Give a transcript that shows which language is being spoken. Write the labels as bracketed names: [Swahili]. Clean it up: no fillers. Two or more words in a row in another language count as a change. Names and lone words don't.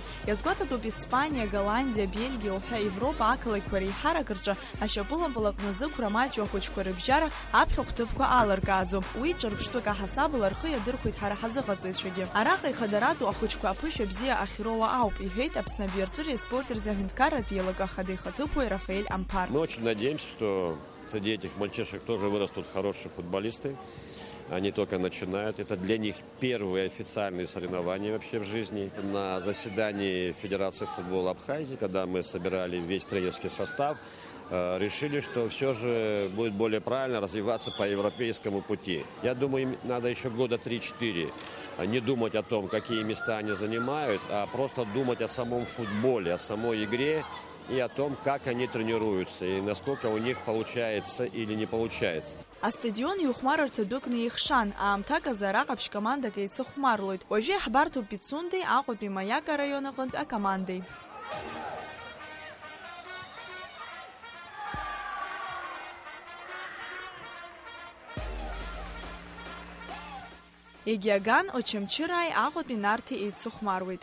[Abkhazian] Иазгәаҭатәуп Испаниа, Голландиа, Бельгиа уҳәа Европа ақалақьқәа реиҳарак рҿы ашьапылампыл аҟны зықәра маҷу ахәыҷқәа рыбжьара аԥхьахә ҭыԥқәа алыркааӡом. Уи ҿырԥштәык аҳасабала рхы иадырхәеит ҳара ҳазыҟаҵаҩцәагьы. Араҟа ихадаратәу ахәыҷқәа аԥышәа бзиа ахьроуа ауп, иҳәеит Аԥсны абиарҵәыреи аспорти рзаҳәынҭқарратә еилага ахадеихаҭыԥуаҩ Рафаэль Амԥар. [Russian] Мы очень надеемся, что среди этих мальчишек тоже вырастут хорошие футболисты. Они только начинают. Это для них первые официальные соревнования вообще в жизни. На заседании Федерации футбола Абхазии, когда мы собирали весь тренерский состав, решили, что все же будет более правильно развиваться по европейскому пути. Я думаю, им надо еще года 3-4 не думать о том, какие места они занимают, а просто думать о самом футболе, о самой игре и о том, как они тренируются, и насколько у них получается или не получается. [Abkhazian] Астадион иухәмарырц адәыкны ихшан, аамҭак азы араҟа ԥшь-командак еицыхәмарлоит. Уажәы иаҳбарҭоуп Пицундеи, Аҟәатәи Маиак араион аҟнытә акомандеи. Егиаган, Очамчыраи, Аҟәатәи Нарҭи еицыхәмаруеит.